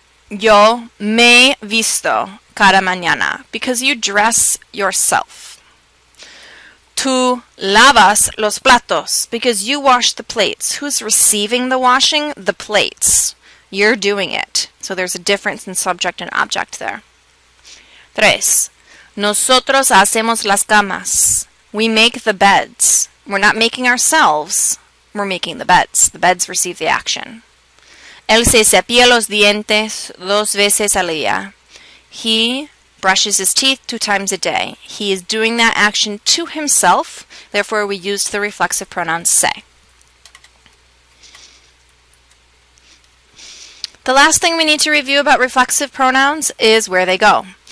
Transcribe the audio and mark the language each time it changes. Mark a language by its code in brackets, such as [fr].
[es] Yo me visto cada mañana, [en] because you dress yourself. [es] Tú lavas los platos, [en] because you wash the plates. Who's receiving the washing? The plates. You're doing it. So there's a difference in subject and object there. 3. [es] Nosotros hacemos las camas. [en] We make the beds. We're not making ourselves, we're making the beds. The beds receive the action. [es] Él se cepilla los dientes 2 veces al día. [en] He brushes his teeth 2 times a day. He is doing that action to himself, therefore we used the reflexive pronoun se. The last thing we need to review about reflexive pronouns is where they go.